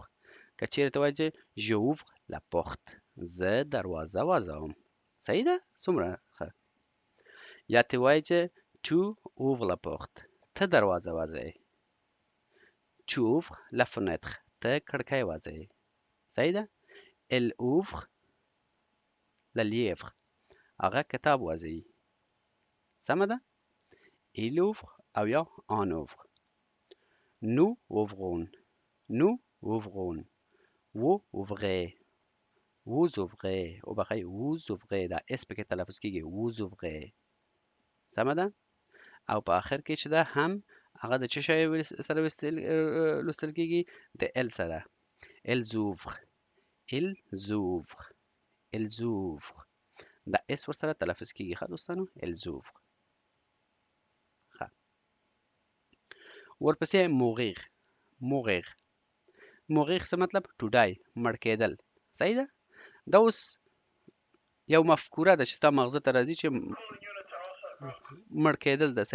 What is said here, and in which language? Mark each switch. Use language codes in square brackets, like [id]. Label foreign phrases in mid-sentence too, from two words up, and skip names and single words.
[ps] که چیرې ته وایې چې [fr] j'ouvre la porte, [ps] زه دروازه وځوم. صحیح ده؟ څومره ښه. یا ته وایې چې [fr] tu ouvres la porte, [ps] ته دروازه وځوې. [fr] tu ouvres la fenêtre, [ps] ته کړکۍ وځوې. صحیح ده؟ [fr] elle ouvre le livre، [ps] هغه کتاب وځوي. سمه ده؟ [fr] il ouvre [ps] او یا [fr] on ouvre. nous ouvrons. nous ouvrons. vous ouvrez. vous ouvrez. [ps] او بخیر [fr] vous ouvrez [ps] دا اس پکې تلفظ کېږي. [fr] vous ouvrez. [ps] سمه ده؟ او په آخر کې چې ده هم هغه د څه شی سره لوستل کېږي؟ د ال سره. [fr] elles ouvrent. ils ouvrent. elles ouvrent. [ps] دا اس ورسره تلفظ کېږي. ښه دوستانو؟ [fr] elles ouvrent. [ps] ښه. ورپسې موغیر. [fr] mourir. mourir [ps] څه مطلب؟ [en] to die, [ps] مړ کېدل. صحیح ده؟ دا اوس یو مفکوره ده چې ستا مغزه ته راځي چې مړ کېدل ده.